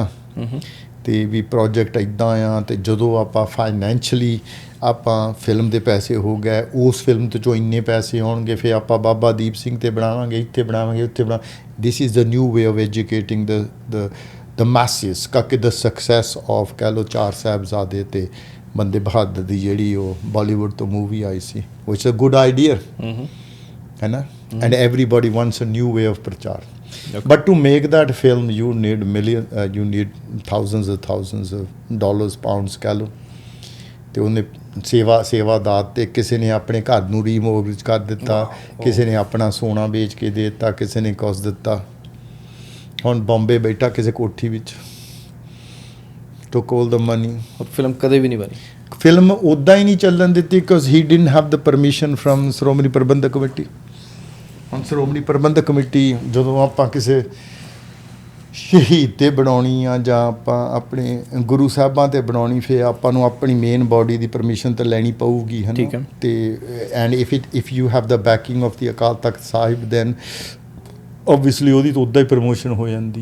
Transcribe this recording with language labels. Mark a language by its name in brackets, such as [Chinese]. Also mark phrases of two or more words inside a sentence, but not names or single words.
[Punjabi] ਅਤੇ ਵੀ ਪ੍ਰੋਜੈਕਟ ਇੱਦਾਂ ਆ, ਅਤੇ ਜਦੋਂ ਆਪਾਂ ਫਾਈਨੈਂਸ਼ਲੀ ਆਪਾਂ ਫਿਲਮ ਦੇ ਪੈਸੇ ਹੋ ਗਏ, ਉਸ ਫਿਲਮ ਤੋਂ 'ਚੋਂ ਇੰਨੇ ਪੈਸੇ ਆਉਣਗੇ, ਫਿਰ ਆਪਾਂ ਬਾਬਾ ਦੀਪ ਸਿੰਘ 'ਤੇ ਬਣਾਵਾਂਗੇ, ਇੱਥੇ ਬਣਾਵਾਂਗੇ, ਉੱਥੇ [English] this is the new way of educating the masses. [Punjabi] ਕਾਕੇ [English] the success of [Punjabi] ਕਹਿ ਲਓ 4 ਸਾਹਿਬਜ਼ਾਦੇ ਅਤੇ ਬੰਦੇ ਬਹਾਦਰ ਦੀ ਜਿਹੜੀ ਉਹ ਬਾਲੀਵੁੱਡ ਤੋਂ ਮੂਵੀ ਆਈ ਸੀ, ਵਿਚ [English] a good idea, [Punjabi] ਹੈ ਨਾ। [English] and everybody wants a new way of ਪ੍ਰਚਾਰ। But to make that film, you need thousands of dollars, pounds [Punjabi] ਕਹਿ ਲਓ। ਅਤੇ ਉਹਨੇ ਸੇਵਾ ਦਾਤ 'ਤੇ ਕਿਸੇ ਨੇ ਆਪਣੇ ਘਰ ਨੂੰ ਰੀਮੋਰਗੇਜ ਕਰ ਦਿੱਤਾ, ਕਿਸੇ ਨੇ ਆਪਣਾ ਸੋਨਾ ਵੇਚ ਕੇ ਦੇ ਦਿੱਤਾ, ਕਿਸੇ ਨੇ ਕੁਛ ਦਿੱਤਾ। ਹੁਣ ਬੰਬੇ ਬੈਠਾ ਕਿਸੇ ਕੋਠੀ ਵਿੱਚ, [English] took all the money। [Punjabi] ਫਿਲਮ ਕਦੇ ਵੀ ਨਹੀਂ ਬਣੀ। ਫਿਲਮ ਉੱਦਾਂ ਹੀ ਨਹੀਂ ਚੱਲਣ ਦਿੱਤੀ, [English] because he didn't have the permission from [Punjabi] ਸ਼੍ਰੋਮਣੀ ਪ੍ਰਬੰਧਕ ਕਮੇਟੀ। ਹੁਣ ਸ਼੍ਰੋਮਣੀ ਪ੍ਰਬੰਧਕ ਕਮੇਟੀ ਜਦੋਂ ਆਪਾਂ ਕਿਸੇ ਸ਼ਹੀਦ 'ਤੇ ਬਣਾਉਣੀ ਆ, ਜਾਂ ਆਪਾਂ ਆਪਣੇ ਗੁਰੂ ਸਾਹਿਬਾਂ 'ਤੇ ਬਣਾਉਣੀ, ਫਿਰ ਆਪਾਂ ਨੂੰ ਆਪਣੀ ਮੇਨ ਬਾਡੀ ਦੀ ਪਰਮਿਸ਼ਨ ਤਾਂ ਲੈਣੀ ਪਊਗੀ, ਹੈ ਨਾ। ਅਤੇ [English] and if you have the backing of the [Punjabi] ਅਕਾਲ ਤਖਤ ਸਾਹਿਬ, [English] then obviously [Punjabi] ਉਹਦੀ ਤਾਂ ਉੱਦਾਂ ਹੀ ਪ੍ਰਮੋਸ਼ਨ ਹੋ ਜਾਂਦੀ।